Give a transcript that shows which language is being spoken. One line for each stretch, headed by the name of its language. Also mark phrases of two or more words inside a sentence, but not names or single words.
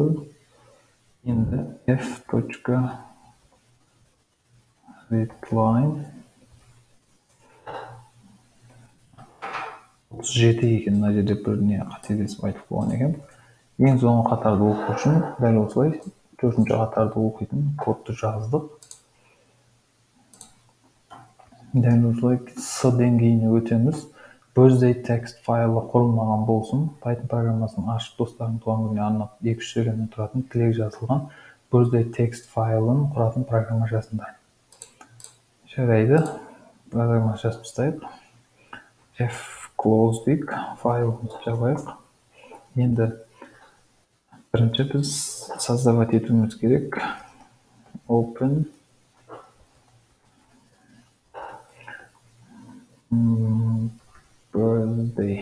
Kazakh: Енді f.readline 37 екен. Мына жерде бір не қателесіп айтып қойған екен. Ең соңғы қатарды оқу үшін дәл осылай 4-ші қатарды оқитын кодты жаздық. Дәл осылай S деңгейіне өтеміз.
English: Birthday text
Kazakh: файлы құрылмаған болсын. Python программасын ашып достардың туған күніне арнап 2-3 сөйлемнен тұратын тілек жазылған
English: birthday text
Kazakh: файлын құратын программа жазыңдар. Жарайды. Программа жазып тастайық. F-close дейік. Файлымызды жабайық. Енді бірінші біз создавать етуіміз керек.
English: Open birthday.